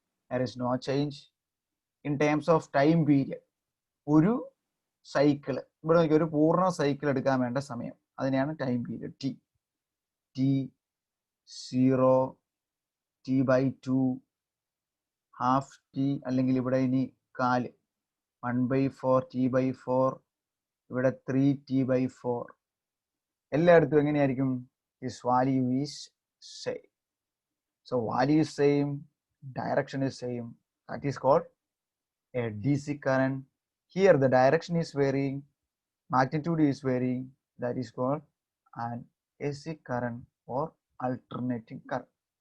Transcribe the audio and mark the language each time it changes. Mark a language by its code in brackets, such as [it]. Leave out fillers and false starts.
[en] There is no change in terms of time period. [ml] ഒരു cycle ഇവിടെ നോക്കി, ഒരു പൂർണ്ണ സൈക്കിൾ എടുക്കാൻ വേണ്ട സമയം, അതിനെയാണ് time period. T 0, T/2, half T, അല്ലെങ്കിൽ ഇവിടെ ഇനി കാല് 1/4 T/4, ഇവിടെ 3 T/4. എല്ലായിടത്തും എങ്ങനെയായിരിക്കും? [en] This value is same. So value is same, direction is same. That is called a DC current. Here the direction is varying, magnitude is varying. That is called an AC current or alternating current.